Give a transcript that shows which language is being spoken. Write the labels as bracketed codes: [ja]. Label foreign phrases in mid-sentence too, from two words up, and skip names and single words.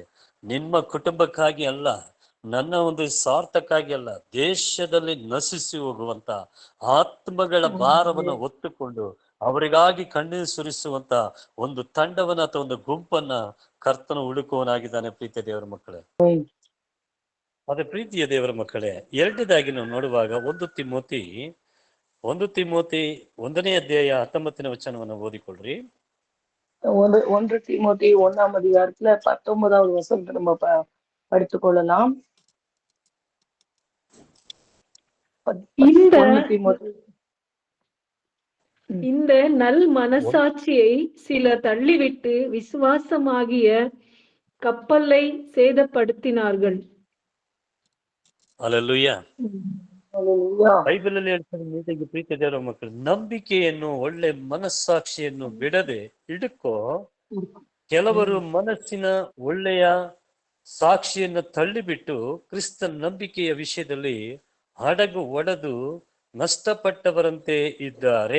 [kn] ನಿಮ್ಮ ಕುಟುಂಬಕ್ಕಾಗಿ ಅಲ್ಲ, ನನ್ನ ಒಂದು ಸ್ವಾರ್ಥಕ್ಕಾಗಿ ಅಲ್ಲ, ದೇಶದಲ್ಲಿ ನಶಿಸಿ ಹೋಗುವಂತ ಆತ್ಮಗಳ ಭಾರವನ್ನು ಹೊತ್ತುಕೊಂಡು ಅವರಿಗಾಗಿ ಕಣ್ಣೀರು ಸುರಿಸುವಂತ ಒಂದು ತಂಡವನ್ನ ಅಥವಾ ಒಂದು ಗುಂಪನ್ನ ಕರ್ತನು ಹುಡುಕುವನಾಗಿದ್ದಾನೆ. ಪ್ರೀತಿಯ ದೇವರ ಮಕ್ಕಳೇ, [en] Amen. [kn] ಅದೇ ಪ್ರೀತಿಯ ದೇವರ ಮಕ್ಕಳೇ, ಎರಡನೇದಾಗಿ ನಾವು ನೋಡುವಾಗ 1 ತಿಮೋತಿ 1ನೇ ಅಧ್ಯಾಯ 19ನೇ ವಚನವನ್ನು ಓದಿಕೊಳ್ಳ್ರಿ. [ta] 1 தீமோத்தி 1ஆம் அதிகாரத்துல 19வது வசனத்தை நம்ம படித்துக் கொள்ளலாம். இந்த 1 தீமோத்தி இந்த நல் மனசாட்சியை சிலர் தள்ளிவிட்டு விசுவாசமாகிய கப்பலை சேதப்படுத்தினார்கள். [kn] ಹಲ್ಲೆಲೂಯಾ. [en] Hallelujah. [kn] ಬೈಬಲ್ ಅಲ್ಲಿ ಹೇಳ್ತಾರೆ, ನೀತಿಗೆ ಪ್ರೀತಿಯ ದೇವರ ಮಕ್ಕಳು, ನಂಬಿಕೆಯನ್ನು, ಒಳ್ಳೆ ಮನಸ್ಸಾಕ್ಷಿಯನ್ನು ಬಿಡದೆ ಹಿಡುಕೋ. ಕೆಲವರು ಮನಸ್ಸಿನ ಒಳ್ಳೆಯ ಸಾಕ್ಷಿಯನ್ನು ತಳ್ಳಿಬಿಟ್ಟು ಕ್ರಿಸ್ತನ ನಂಬಿಕೆಯ ವಿಷಯದಲ್ಲಿ ಹಡಗು ಒಡೆದು ನಷ್ಟಪಟ್ಟವರಂತೆ ಇದ್ದಾರೆ.